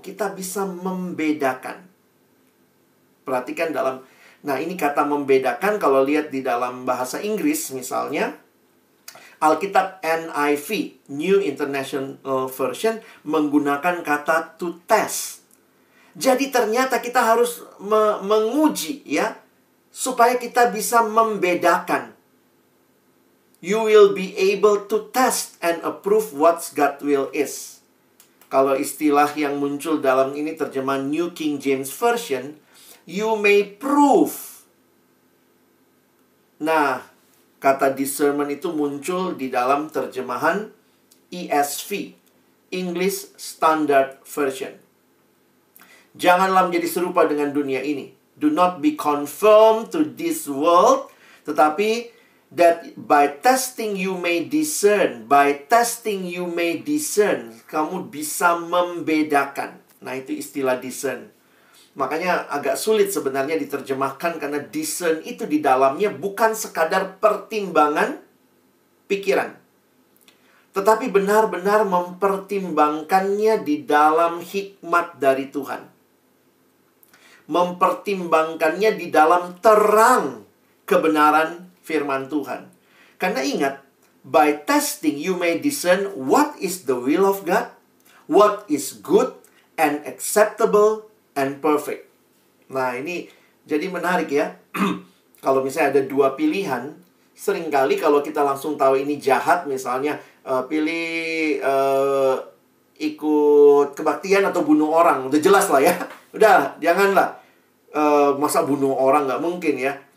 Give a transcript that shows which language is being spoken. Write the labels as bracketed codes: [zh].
[id] Kita bisa membedakan. Perhatikan nah ini kata membedakan, kalau lihat di dalam bahasa Inggris misalnya, Alkitab NIV, New International Version, menggunakan kata to test. Jadi ternyata kita harus menguji ya, supaya kita bisa membedakan. [en] You will be able to test and approve what God's will is. [id] Kalau istilah yang muncul dalam ini terjemahan New King James Version, [en] you may prove. [id] Nah, kata discernment itu muncul di dalam terjemahan ESV, English Standard Version. Janganlah menjadi serupa dengan dunia ini. [en] Do not be conformed to this world, tetapi that by testing you may discern. By testing you may discern. [id] Kamu bisa membedakan. Nah, itu istilah discern. Makanya agak sulit sebenarnya diterjemahkan, karena discern itu di dalamnya bukan sekadar pertimbangan pikiran, tetapi benar-benar mempertimbangkannya di dalam hikmat dari Tuhan. Mempertimbangkannya di dalam terang kebenaran firman Tuhan. Karena ingat, [en] by testing you may discern what is the will of God, what is good and acceptable and perfect. [id] Nah, ini jadi menarik ya. Kalau misalnya ada dua pilihan, seringkali kalau kita langsung tahu ini jahat, misalnya pilih ikut kebaktian atau bunuh orang, udah jelas lah ya. Udah, janganlah. Masa bunuh orang, nggak mungkin ya.